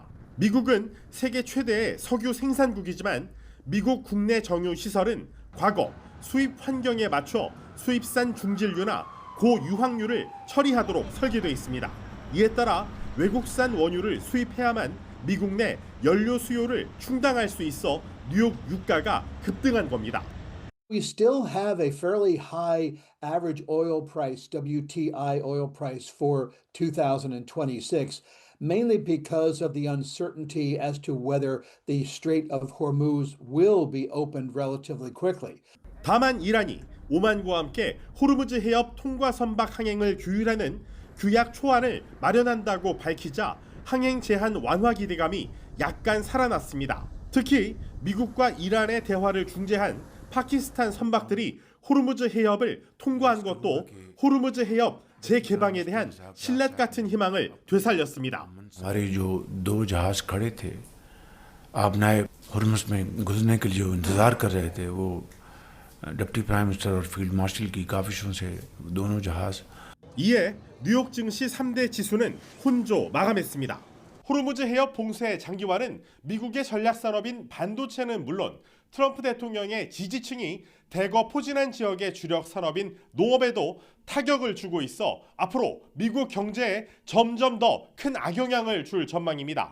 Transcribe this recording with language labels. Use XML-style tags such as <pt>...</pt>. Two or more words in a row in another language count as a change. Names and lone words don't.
<ko>미국은 세계 최대의 석유 생산국이지만 미국 국내 정유 시설은 과거 수입 환경에 맞춰 수입산 중진류나 고유황유를 처리하도록 설계되어 있습니다. 이에 따라 외국산 원유를 수입해야만 미국 내 연료 수요를 충당할 수 있어 뉴욕 유가가 급등한 겁니다.</ko> <en>We still have a fairly high average oil price, WTI oil price for 2026. Mainly because of the uncertainty as to whether the Strait of Hormuz will be opened relatively quickly.</en> <ko>다만 이란이 오만과 함께 호르무즈 해협 통과 선박 항행을 규율하는 규약 초안을 마련한다고 밝히자 항행 제한 완화 기대감이 약간 살아났습니다. 특히 미국과 이란의 대화를 중재한 파키스탄 선박들이 호르무즈 해협을 통과한 것도 호르무즈 해협 재개방에 대한 신뢰 같은 희망을 되살렸습니다.</ko> <ur>ہمارے جو دو جہاز کھڑے تھے آبنائے ہرمز میں گھسنے کے لیے جو انتظار کر رہے تھے وہ</ur> <en>deputy prime minister</en> <ur>اور</ur> <en>field marshal</en> <ur>کی کاوشوں سے دونوں جہاز</ur> <ko>이에 뉴욕 증시 3대 지수는 혼조 마감했습니다. 호르무즈 해협 봉쇄 장기화는 미국의 전략 산업인 반도체는 물론 트럼프 대통령의 지지층이 대거 포진한 지역의 주력 산업인 농업에도 타격을 주고 있어 앞으로 미국 경제에 점점 더 큰 악영향을 줄 전망입니다.</ko>